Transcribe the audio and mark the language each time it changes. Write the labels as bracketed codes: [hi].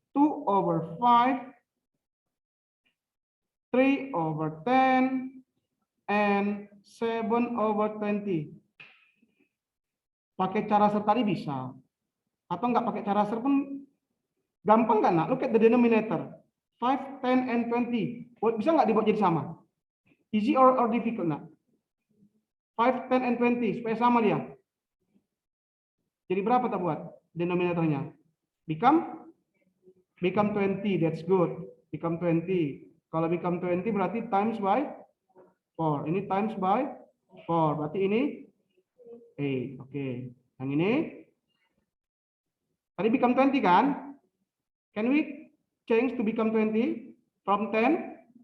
[en] 2/5, 3/10, and 7/20. [id] Pakai cara ser tadi bisa. Atau enggak pakai cara ser pun gampang kan, nak? [en] Look at the denominator. 5, 10, and 20. [id] Bisa nggak dibuat jadi sama? [en] Easy or difficult, [id] nak? 5, 10, and 20. Supaya sama dia. Jadi berapa tak buat denominatornya? [en] Become 20. That's good. Become 20. Kalau become 20 berarti times by 4. [id] Ini [en] times by 4. [id] Berarti ini 8. Oke. Yang ini tadi become 20 kan? [en] Can we change to become 20 from 10?